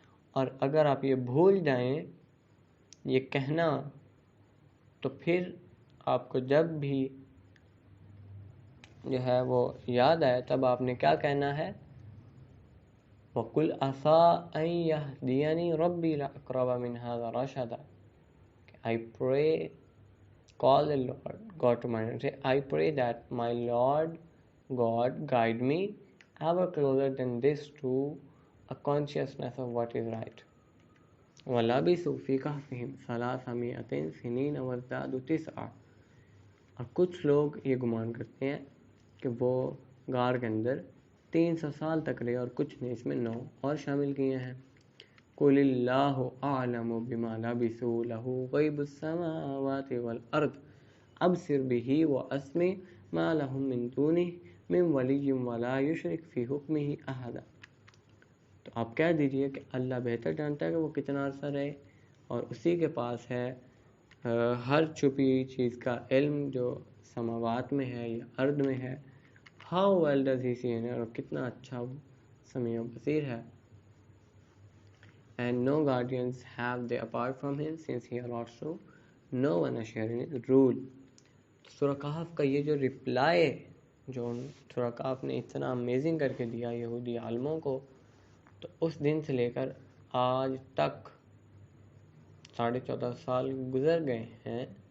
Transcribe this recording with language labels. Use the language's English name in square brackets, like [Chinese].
[Urdu] اور اگر آپ یہ بھول جائیں یہ کہنا تو پھر آپ کو جب بھی جو ہے وہ یاد آئے تب آپ نے کیا کہنا ہے؟ [Arabic] وَقُلْ عَسَىٰ أَن يَهْدِيَنِي رَبِّي لَأَقْرَبَ مِنْ هَٰذَا رَشَدًا. [English] I pray, call the Lord God to mind and say, I pray that my Lord God guide me ever closer than this to a consciousness of what is right. [Arabic] وَلَبِثُوا فِي كَهْفِهِمْ 300 سِنِينَ وَازْدَادُوا 9. [Urdu] اور کچھ لوگ یہ گمان کرتے ہیں کہ وہ غار کے اندر 300 سال تک رہے اور کچھ نہیں، اس میں 9 اور شامل کیے ہیں. [Arabic] قُلِ اللَّهُ أَعْلَمُ بِمَا لَبِثُوا لَهُ غَيْبُ السَّمَاوَاتِ وَالْأَرْضِ أَبْصِرْ بِهِ وَأَسْمِعْ مَا لَهُم مِّن دُونِهِ مِّن وَلِيٍّ وَلَا يُشْرِكْ فِي حُكْمِهِ أَحَدًا. [Urdu] تو آپ کہہ دیجئے کہ اللہ بہتر جانتا ہے کہ وہ کتنا عرصہ رہے، اور اسی کے پاس ہے ہر چھپی چیز کا علم جو سماوات میں ہے یا ارض میں ہے. [English] How well does he see, [Urdu] اور کتنا اچھا وہ سمیع و بصیر ہے. [English] And no guardians have they apart from him, since he allots to no one a share in his rule. [Urdu] سورہ کہف کا یہ جو رپلائی جو سورہ کہف نے اتنا امیزنگ کر کے دیا یہودی عالموں کو، تو اس دن سے لے کر آج تک 14.5 سال گزر گئے ہیں.